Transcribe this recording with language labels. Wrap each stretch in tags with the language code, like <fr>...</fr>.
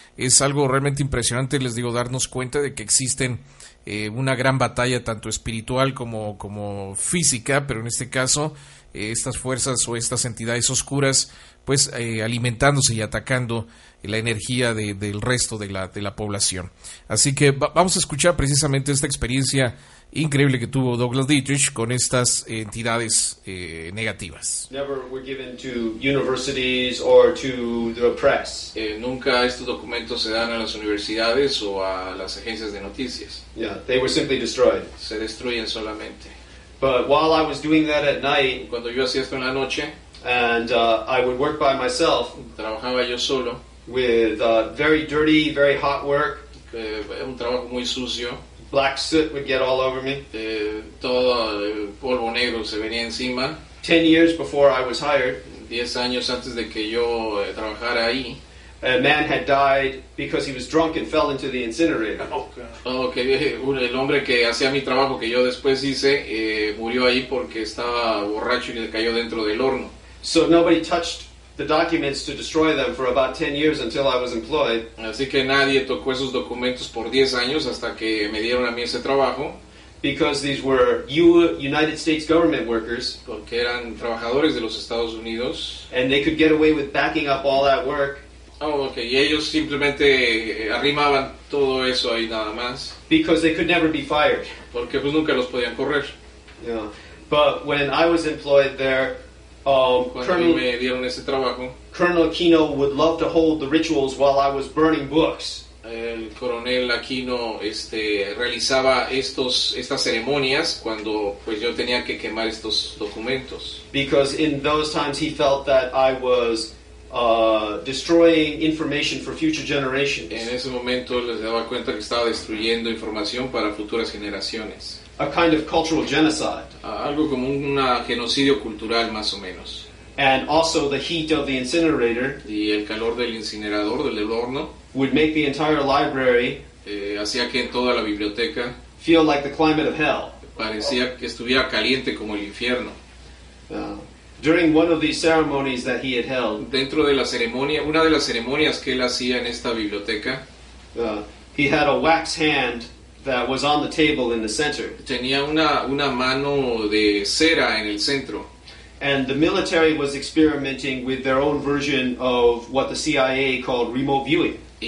<es>Es algo realmente impresionante, les digo, darnos cuenta de que existen una gran batalla tanto espiritual como física, pero en este caso estas fuerzas o estas entidades oscuras pues alimentándose y atacando la energía del resto de la población. Así que vamos a escuchar precisamente esta experiencia increíble que tuvo Douglas Dietrich con estas entidades negativas.</es> <en>Never were given to universities or to the press.</en> <es>Nunca estos documentos se dan a las universidades o a las agencias de noticias.</es> <en>Yeah, they were simply destroyed.</en> <es>Se destruyen solamente.</es> <en>But while I was doing that at night,</en> <es>Cuando yo hacía esto en la noche,</es> <en>and I would work by myself</en> <es>trabajaba yo solo,</es> <en>with very dirty, very hot work.</en> <es>un trabajo muy sucio,</es> <en>Black soot would get all over me.</en> <es>todo el polvo negro se venía encima.</es> <en>10 years before I was hired,</en> <es>10 años antes de que yo trabajara ahí,</es> <en>a man had died because he was drunk and fell into the incinerator.</en> <es>El hombre que hacía mi trabajo que yo después hice murió ahí porque estaba borracho y le cayó dentro del horno.</es> <en>So nobody touched the documents to destroy them for about 10 years until I was employed.</en> <es>Así que nadie tocó esos documentos por 10 años hasta que me dieron a mí ese trabajo.</es> <en>Because these were United States government workers.</en> <es>Porque eran trabajadores de los Estados Unidos.</es> <en>And they could get away with backing up all that work.</en> <es>Y ellos simplemente arrimaban todo eso ahí nada más.</es> <en>Because they could never be fired.</en> <es>Porque pues nunca los podían correr.</es> <en>Yeah. But when I was employed there,</en> <es>Cuando me dieron ese trabajo,</es> <en>Colonel Aquino would love to hold the rituals while I was burning books.</en> <es>El coronel Aquino realizaba estas ceremonias cuando pues yo tenía que quemar estos documentos.</es> <en>Because in those times he felt that I was destroying information for future generations.</en> <es>En ese momento les daba cuenta que estaba destruyendo información para futuras generaciones.</es> <en>A kind of cultural genocide.</en> <es>Algo como un genocidio cultural más o menos.</es> <en>And also the heat of the incinerator.</en> <es>Y el calor del incinerador, del horno,</es> <en>would make the entire library</en> <es>hacía que en toda la biblioteca</es> <en>feel like the climate of hell.</en> <es>Parecía que estuviera caliente como el infierno.</es> <en>During one of these ceremonies that he had held,</en> <es>dentro de la ceremonia, una de las ceremonias que él hacía en esta biblioteca,</es> <en>he had a wax hand that was on the table in the center.</en> <es>Tenía una mano de cera en el centro.</es> <en>And the military was experimenting with their own version of what the CIA called remote viewing.</en>